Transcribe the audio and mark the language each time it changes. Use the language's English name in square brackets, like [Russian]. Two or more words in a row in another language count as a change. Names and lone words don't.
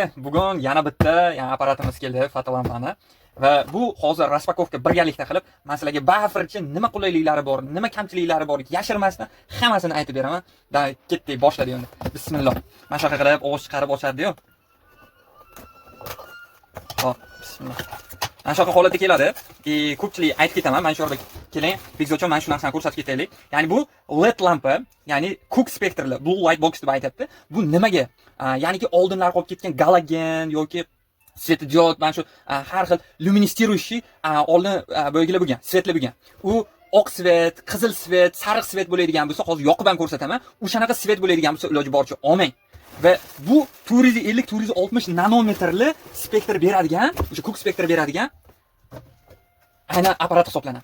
[Uzbek] Bugun yana bitta yangi apparatimiz keldi, fotolampani. Va bu hozir raspakovka birgalikda qilib, men sizlarga baribir nima qulayliklari bor, nima kamchiliklari bor, yashirmasdan hammasini aytib beraman. Da ketdik, boshladik endi. Bismillah. Mana shunaqa qilib ovoz chiqarib ochadi-yu. Hop, bismillah. Mana shunaqa holatda keladi. Ko'pchilik aytib ketaman, men shu yerda keling, biz uchun mana shu narsani ko'rsatib ketaylik. Ya'ni bu LED lampa, ya'ni Cook spektrli [English] blue light box [Uzbek] deb aytadi. Bu nimaga? Ya'niki oldinlar qolib ketgan galogen yoki svetodiod, mana shu har xil luministiрующий oldin bo'lgilar bo'lgan, svetli bo'lgan. U oq svet, qizil svet, sariq svet bo'ladigan bo'lsa, hozir yoqib ham ko'rsataman. O'shanaqa svet bo'ladigan bo'lsa, iloji boricha olmang. Va bu 450-460 nanometrli spektr beradigan, o'sha Cook spektr beradigan aynan apparat hisoblanadi.